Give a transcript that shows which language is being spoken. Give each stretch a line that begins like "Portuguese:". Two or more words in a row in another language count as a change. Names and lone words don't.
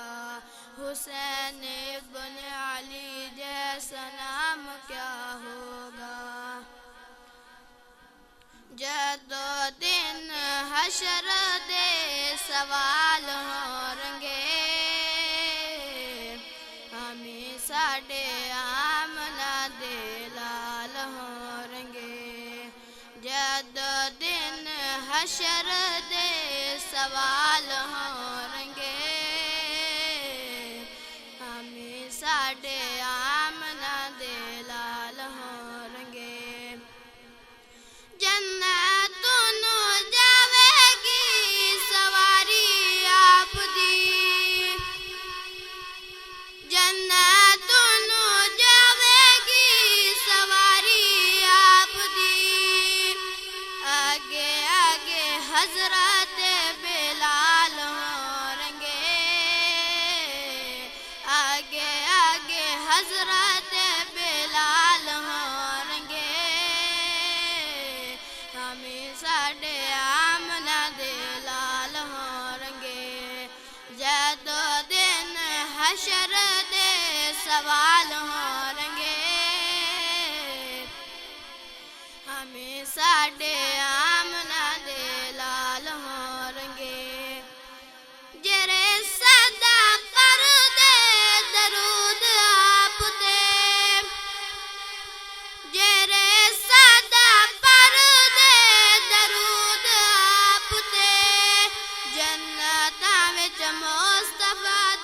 Urdu: حسین ابن علی جیسا نام کیا ہوگا.
Punjabi: جدو دن حشر دے سوال ہونگے. ہمیں ساڈے آمنہ دے لال ہونگے. جدو دن حشر دے سوال ہونگے. ہمیں ساڈے آمنہ دے لال ہونگے. جنتوں نو جاوے گی سواری آپ دی. جنتوں نو جاوے گی سواری آپ دی. آگے آگے حضرت بلال ہونگے. آگے آگے حضرت بلال ہونگے. ہمیں ساڈے آمنہ دے لال ہونگے. جدو دن حشر دے سوال ہونگے. ہمیں ساڈے آمنہ دے لال ہونگے. جرے صدا پر دے درود آپ تے. جرے صدا پر دے درود آپ تے. جنتاں وچ مصطفیٰ